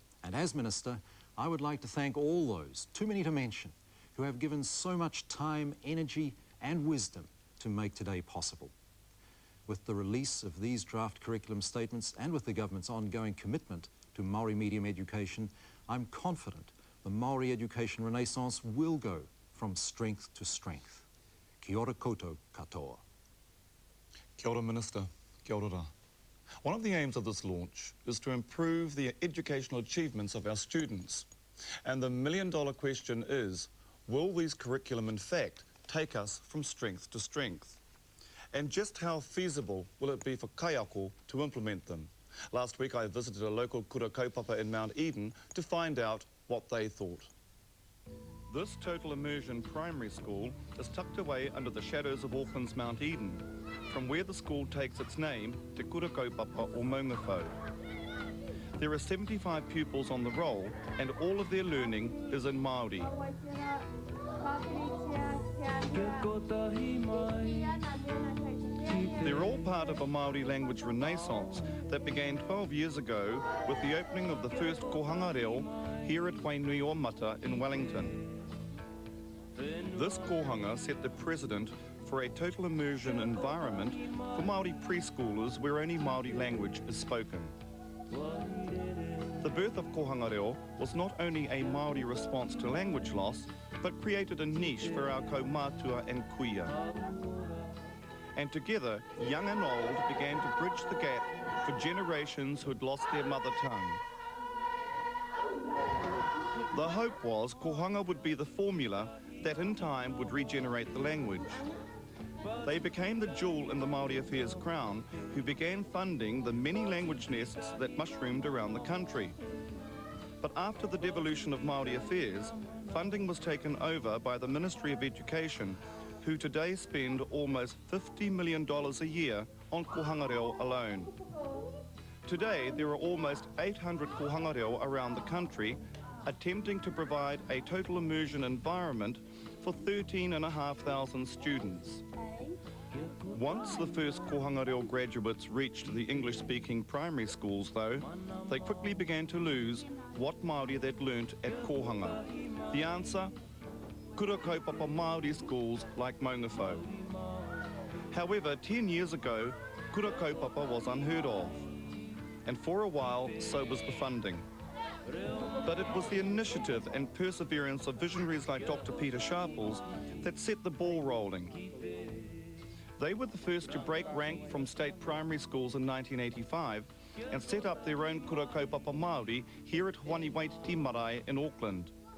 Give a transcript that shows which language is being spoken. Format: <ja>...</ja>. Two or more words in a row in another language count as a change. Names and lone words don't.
<en>And as Minister, I would like to thank all those, too many to mention, who have given so much time, energy and wisdom to make today possible. With the release of these draft curriculum statements and with the government's ongoing commitment to Māori medium education, I'm confident the Māori education renaissance will go from strength to strength.</en> <mi>Kia ora koutou katoa. Kia ora, Minister. Kia ora.</mi> <en>One of the aims of this launch is to improve the educational achievements of our students. And the million-dollar question is, will these curriculum in fact take us from strength to strength? And just how feasible will it be for kaiako to implement them? Last week I visited a local</en> <mi>kura kaupapa</mi> <en>in Mount Eden to find out what they thought. This total immersion primary school is tucked away under the shadows of Auckland's Mount Eden, from where the school takes its name, Te Kura Kaupapa or Maungawhau. There are 75 pupils on the roll and all of their learning is in Māori. They're all part of a Māori language renaissance that began 12 years ago with the opening of the first</en> <mi>kohanga reo</mi> <en>here at Whānau Ata in Wellington. This kohanga set the precedent for a total immersion environment for Māori preschoolers where only Māori language is spoken. The birth of</en> <mi>kohanga reo</mi> <en>was not only a Māori response to language loss, but created a niche for our kaumātua and kuia. And together, young and old began to bridge the gap for generations who had lost their mother tongue. The hope was kohanga would be the formula that in time would regenerate the language. They became the jewel in the Māori Affairs crown, who began funding the many language nests that mushroomed around the country. But after the devolution of Māori Affairs, funding was taken over by the Ministry of Education, who today spend almost $50 million a year on</en> <mi>kohanga reo</mi> <en>alone. Today, there are almost 800</en> <mi>kohanga reo</mi> <en>around the country, attempting to provide a total immersion environment for 13,500 students. Once the first</en> <mi>kohanga reo</mi> <en>graduates reached the English-speaking primary schools, though, they quickly began to lose what Māori they'd learnt at kohanga. The answer?</en> <mi>Kura kaupapa Māori</mi> <en>schools like Maungawhau. However, 10 years ago,</en> <mi>kura kaupapa</mi> <en>was unheard of. And for a while, so was the funding. But it was the initiative and perseverance of visionaries like Dr. Peter Sharples that set the ball rolling. They were the first to break rank from state primary schools in 1985 and set up their own</en> <mi>kura kaupapa Māori</mi> <en>here at Whānau Ata in Auckland.</en>